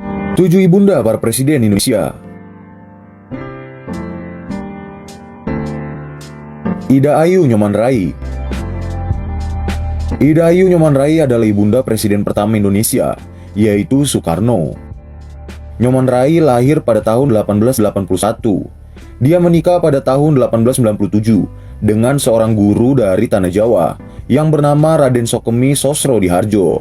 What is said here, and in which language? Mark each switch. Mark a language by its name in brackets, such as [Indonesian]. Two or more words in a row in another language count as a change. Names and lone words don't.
[Indonesian] 7 ibunda para presiden Indonesia. Ida Ayu Nyoman Rai. Ida Ayu Nyoman Rai adalah ibunda presiden pertama Indonesia, yaitu Soekarno. Nyoman Rai lahir pada tahun 1881. Dia menikah pada tahun 1897 dengan seorang guru dari Tanah Jawa yang bernama Raden Sokemi Sosrodihardjo.